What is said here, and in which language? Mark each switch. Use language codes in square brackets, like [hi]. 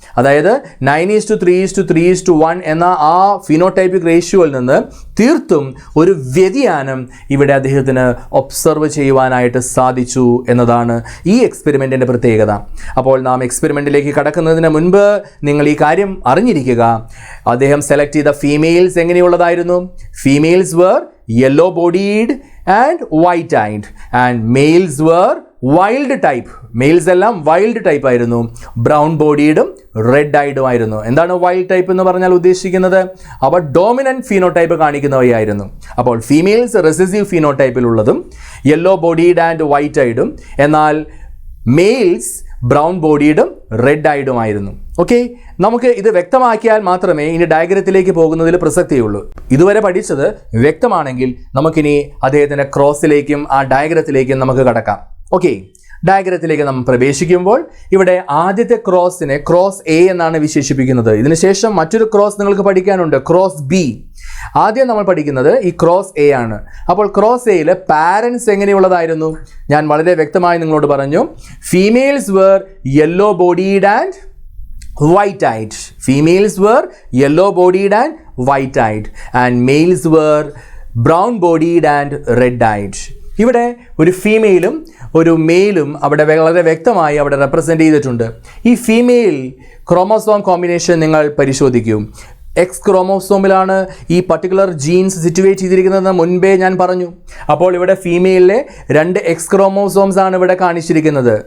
[ml] അതായത് 9:3:3:1 എന്ന ആ ഫിനോടൈപ്പിക് റേഷ്യോയിൽ നിന്ന് തീർത്തും ഒരു വ്യതിയാനം ഇവിടെ അദ്ദേഹത്തിന് ഒബ്സർവ് ചെയ്യുവാനായിട്ട് സാധിച്ചു എന്നതാണ് ഈ എക്സ്പെരിമെൻറ്റിൻ്റെ പ്രത്യേകത. അപ്പോൾ നാം എക്സ്പെരിമെൻറ്റിലേക്ക് കടക്കുന്നതിന് മുൻപ് നിങ്ങൾ ഈ കാര്യം അറിഞ്ഞിരിക്കുക. അദ്ദേഹം സെലക്ട് ചെയ്ത females എങ്ങനെയുള്ളതായിരുന്നു? [en] Females were yellow bodied and white eyed and males were wild type. [ml] Males എല്ലാം വൈൽഡ് ടൈപ്പ് ആയിരുന്നു. ബ്രൗൺ ബോഡീഡും റെഡ് ഐഡും ആയിരുന്നു. എന്താണ് വൈൽഡ് ടൈപ്പ് എന്ന് പറഞ്ഞാൽ ഉദ്ദേശിക്കുന്നത്? അവ ഡോമിനൻറ്റ് ഫീനോടൈപ്പ് കാണിക്കുന്നവയായിരുന്നു. അപ്പോൾ females recessive ഫീനോടൈപ്പിലുള്ളതും yellow bodied and white ഐഡും, എന്നാൽ മെയിൽസ് ബ്രൗൺ ബോഡീഡും റെഡ് ഐഡുമായിരുന്നു. ഓക്കെ, നമുക്ക് ഇത് വ്യക്തമാക്കിയാൽ മാത്രമേ ഇനി ഡയഗ്രത്തിലേക്ക് പോകുന്നതിൽ പ്രസക്തിയുള്ളൂ. ഇതുവരെ പഠിച്ചത് വ്യക്തമാണെങ്കിൽ നമുക്കിനി അദ്ദേഹത്തിൻ്റെ ക്രോസിലേക്കും ആ ഡയഗ്രത്തിലേക്കും നമുക്ക് കടക്കാം. ഓക്കെ, ഡയഗ്രത്തിലേക്ക് നമ്മൾ പ്രവേശിക്കുമ്പോൾ ഇവിടെ ആദ്യത്തെ ക്രോസിനെ ക്രോസ് എ എന്നാണ് വിശേഷിപ്പിക്കുന്നത്. ഇതിനുശേഷം മറ്റൊരു ക്രോസ് നിങ്ങൾക്ക് പഠിക്കാനുണ്ട്, ക്രോസ് ബി. ആദ്യം നമ്മൾ പഠിക്കുന്നത് ഈ ക്രോസ് എ ആണ്. അപ്പോൾ ക്രോസ് എയിൽ പാരൻസ് എങ്ങനെയുള്ളതായിരുന്നു? ഞാൻ വളരെ വ്യക്തമായി നിങ്ങളോട് പറഞ്ഞു. [en] Females were yellow bodied and white eyed. Females were yellow bodied and white eyed and males were brown bodied and red eyed. [ml] ഇവിടെ ഒരു ഫീമെയിലും ഒരു മെയിലും അവിടെ വളരെ വ്യക്തമായി അവിടെ റെപ്രസെൻ്റ് ചെയ്തിട്ടുണ്ട്. ഈ ഫീമെയിൽ ക്രോമോസോം കോമ്പിനേഷൻ നിങ്ങൾ പരിശോധിക്കൂ. എക്സ് ക്രോമോസോമിലാണ് ഈ പർട്ടിക്കുലർ ജീൻസ് സിറ്റുവേറ്റ് ചെയ്തിരിക്കുന്നതെന്ന് മുൻപേ ഞാൻ പറഞ്ഞു. അപ്പോൾ ഇവിടെ ഫീമെയിലിലെ 2 എക്സ് ക്രോമോസോംസ് ആണ് ഇവിടെ കാണിച്ചിരിക്കുന്നത്.